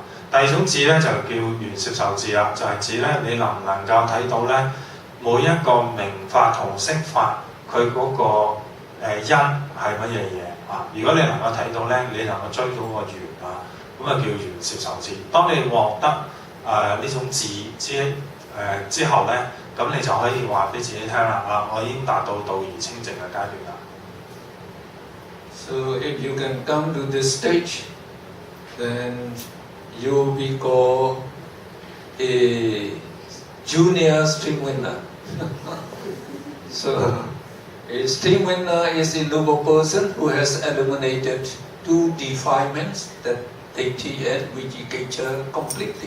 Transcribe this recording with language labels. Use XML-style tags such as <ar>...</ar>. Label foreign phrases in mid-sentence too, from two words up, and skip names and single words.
<yue>第二種智咧就叫緣攝受智啦，就係指咧你能唔能夠睇到咧每一個名法同色法佢嗰個因係乜嘢嘢啊？如果你能夠睇到咧，你能夠追到個緣啊，咁啊叫緣攝受智。當你獲得呢種智之後咧，咁你就可以話俾自己聽啦啊，我已經達到道而清淨嘅階段啦。</yue> <en>So if you can come to this stage, then you will be called a junior stream winner. So a stream winner is a noble person who has eliminated 2 defilements, that deity and Vijikicca, completely.</en>